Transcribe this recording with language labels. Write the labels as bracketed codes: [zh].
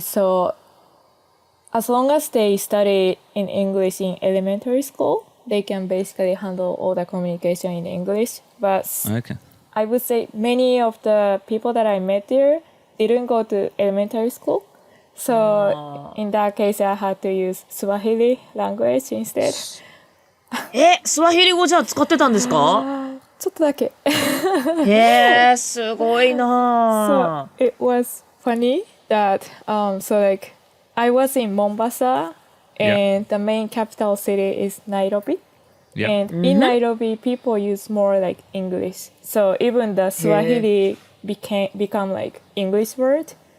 [en] So as long as they study in English in elementary school, they can basically handle all the communication in English. But Okay. I would say many of the people that I met there didn't go to elementary school. So in that case, I had to use Swahili language instead. [ja] スワヒリ語じゃあ使ってたんですか？ちょっとだけ。すごいな。 [en] So it was funny that so like I was in Mombasa and the main capital city is Nairobi. Yeah. And in Nairobi, people use more like English. So even the Swahili become like English word.